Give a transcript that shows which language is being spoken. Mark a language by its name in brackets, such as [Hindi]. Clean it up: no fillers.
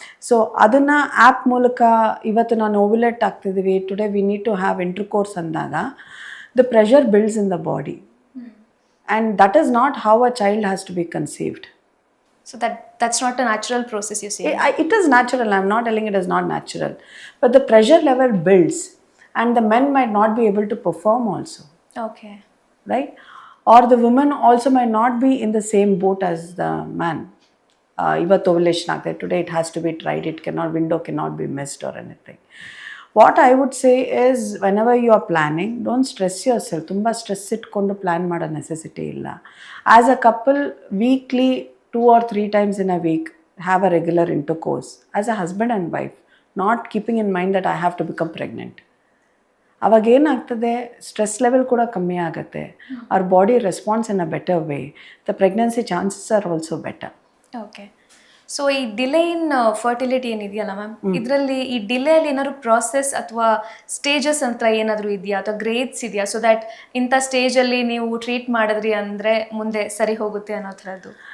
[Kannada] So ಅದನ್ನು app ಮೂಲಕ ಇವತ್ತು ನಾನು ಓವ್ಯುಲೇಟ್ ಆಗ್ತಿದ್ದೀವಿ, [English] today we need to have intercourse [Kannada] ಅಂದಾಗ [English] The pressure builds in the body and that is not how a child has to be conceived. So that's not a natural process, you say? It is natural. I'm not telling it is not natural. But the pressure level builds and the men might not be able to perform also. Okay. Right? Or the woman also might not be in the same boat as the man. [Kannada] Ivattu ovulation agtide. [English] Today it has to be tried. Window cannot be missed or anything. What I would say is, whenever you are planning, don't stress yourself. [Kannada] Tumba stress itkondu plan mada necessity illa. [English] As a couple, weekly 2 or 3 times in a week, have a regular intercourse as a husband and wife, not keeping in mind that I have to become pregnant. [Kannada] ಅವಾಗ ಏನಾಗ್ತದೆ, stress level ಕೂಡ ಕಮ್ಮಿ ಆಗುತ್ತೆ, ಅವ್ರ [English] Body response in a better way, the pregnancy chances are also better. [Kannada] Okay, so ಈ delay ಇನ್ fertility ಏನಿದೆಯಲ್ಲ ma'am, ಇದರಲ್ಲಿ ಈ ಡಿಲೇಯಲ್ಲಿ ಏನಾದ್ರು ಪ್ರಾಸೆಸ್ ಅಥವಾ ಸ್ಟೇಜಸ್ ಅಂತ ಏನಾದರೂ ಇದೆಯಾ ಅಥವಾ ಗ್ರೇಡ್ಸ್ ಇದೆಯಾ, [English] so that [Kannada] ಇಂಥ ಸ್ಟೇಜಲ್ಲಿ ನೀವು ಟ್ರೀಟ್ ಮಾಡಿದ್ರಿ ಅಂದರೆ ಮುಂದೆ ಸರಿ ಹೋಗುತ್ತೆ ಅನ್ನೋ ಥರದ್ದು?